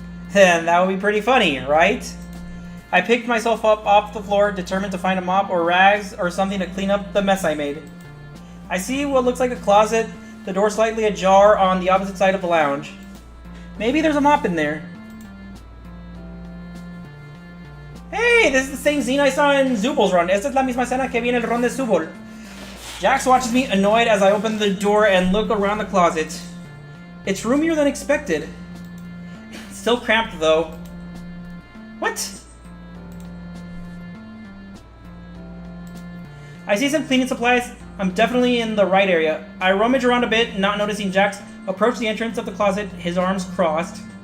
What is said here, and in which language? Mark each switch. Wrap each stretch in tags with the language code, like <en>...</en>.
<en>Then that would be pretty funny, right? I picked myself up off the floor, determined to find a mop or rags or something to clean up the mess I made. I see what looks like a closet, the door slightly ajar on the opposite side of the lounge. Maybe there's a mop in there. Hey, this is the same scene I saw in Zubol's run.</en> <es>Esta es la misma escena que vi en el run de Zubol.</es> <en>Jax watches me annoyed as I open the door and look around the closet. It's roomier than expected. Still cramped though. What? I see some cleaning supplies. I'm definitely in the right area. I rummage around a bit, not noticing Jax approach the entrance of the closet, his arms crossed.</en>